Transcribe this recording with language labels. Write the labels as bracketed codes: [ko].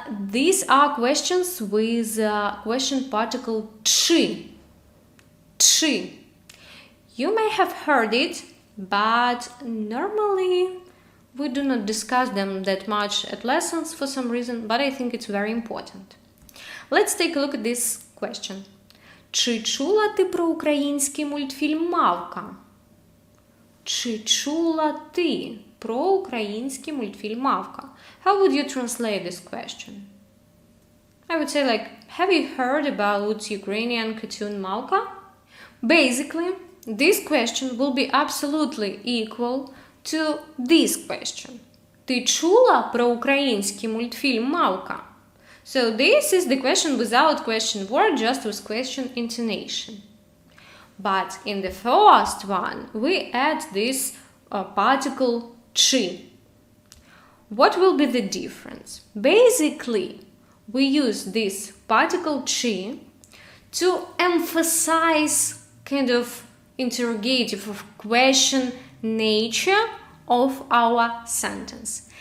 [en] These are questions with question particle чи. [uk] Чи. [en] You may have heard it, but normally we do not discuss them that much at lessons for some reason, but I think it's very important. Let's take a look at this question. [uk] Чи чула ти про український мультфільм «Мавка»? Чи чула ти про український мультфільм «Мавка»? [en] How would you translate this question? I would say like, have you heard about Ukrainian cartoon «Мавка»? Basically, this question will be absolutely equal to this question. [uk] Ти чула про український мультфільм «Мавка»? [en] So this is the question without question word, just with question intonation. But in the first one, we add this particle чи. What will be the difference? Basically, we use this particle чи to emphasize kind of interrogative of question nature of our sentence.